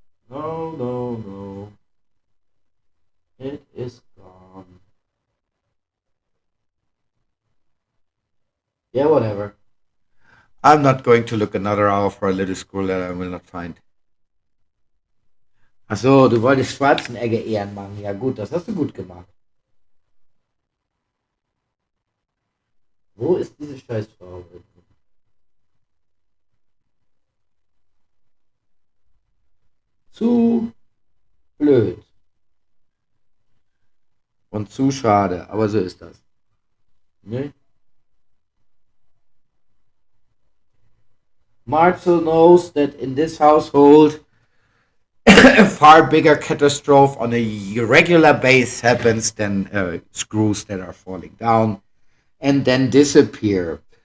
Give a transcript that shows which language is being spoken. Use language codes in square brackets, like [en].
[en] No. It is gone. Yeah, whatever. I'm not going to look another hour for a little scroll that I will not find. [de] Achso, du wolltest Schwarzenegger Ehren machen. Ja gut, das hast du gut gemacht. Wo ist diese Scheißfarbe? Zu blöd und zu schade, aber so ist das. Ne? [en] Marcel knows that in this household, a far bigger catastrophe on a regular base happens than screws that are falling down and then disappear.